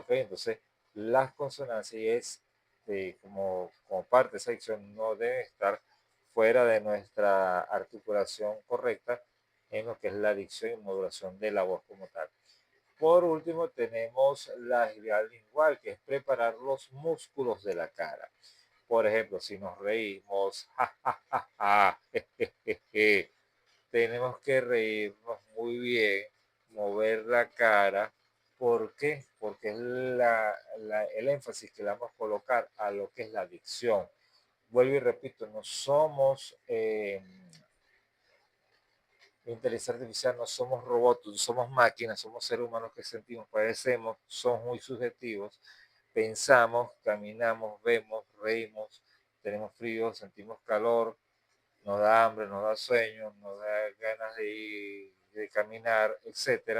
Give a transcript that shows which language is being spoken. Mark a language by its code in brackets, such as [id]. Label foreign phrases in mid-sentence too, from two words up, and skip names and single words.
[es] Entonces, las consonancias es como parte de esa dicción no deben estar fuera de nuestra articulación correcta en lo que es la dicción y modulación de la voz como tal. Por último, tenemos la agilidad lingual, que es preparar los músculos de la cara. Por ejemplo, si nos reímos, ja, ja, ja, ja, je, je, je, tenemos que reírnos muy bien, mover la cara. ¿Por qué? Porque es el énfasis que le vamos a colocar a lo que es la dicción. Vuelvo y repito, no somos inteligencia artificial, no somos robots, no somos máquinas, somos seres humanos que sentimos, padecemos, somos muy subjetivos, pensamos, caminamos, vemos, reímos, tenemos frío, sentimos calor, nos da hambre, nos da sueño, nos da ganas de caminar, etcétera.